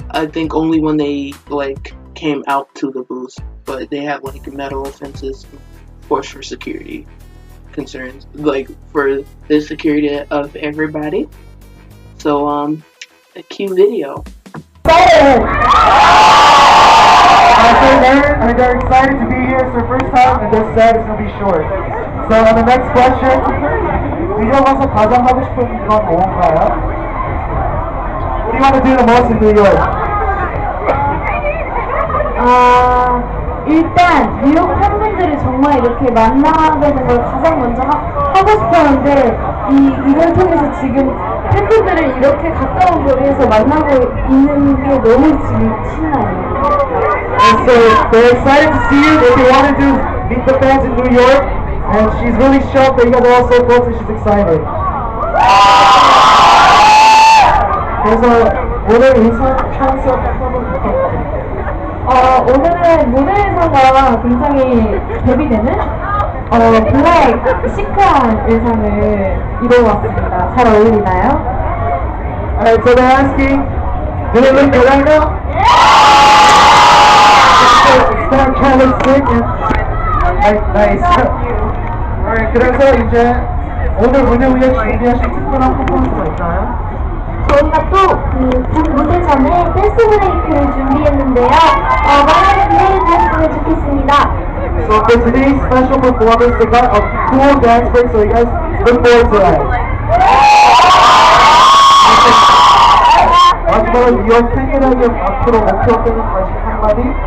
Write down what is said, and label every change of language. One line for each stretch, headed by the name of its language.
English: I think only when they like came out to the booth, but they had like metal fences, of course, for security concerns, like for the security of everybody. So a cute video. So they're excited to be here. It's their first time, and they're sad it's gonna be short. So on the next question,
Korean: 뉴욕 와서 가장 하고 싶은 건 뭔가요?
English: What do you want to do the most in New York?
Korean: 일단 뉴욕 팬분들을 정말 이렇게 만나는 걸 가장 먼저 하고 싶었는데 이걸 통해서 지금 팬분들을 이렇게 가까운 거리에서 만나고 있는 게 너무 지금 신나요.
English: And so they're excited to see you. What they want to do is meet the fans in New York, and she's really shocked that you guys are all so close, and she's excited.
Korean: 그래서 오늘 인사 찬스 한번 부탁드립니다. 오늘은 모델 의상과 굉장히 대비되는 블랙 시크한 의상을 입어봤습니다. 잘 어울리나요?
English: Alright, so they're asking, do they look good right now? Start kind of sick and nice.
Korean: Alright, 그래서 이제 오늘 무대 위에 준비하신 특별한 퍼포먼스가 있나요? 저희가 또 무대 전에 댄스 브레이크를 준비했는데요. 많은 기대해 주셨으면 좋겠습니다.
English: So for today's special performance, they got a cool dance break, so you guys look forward to that.
Korean: 마지막으로 뉴욕 팬들에게 앞으로 목표되는 다시 한마디?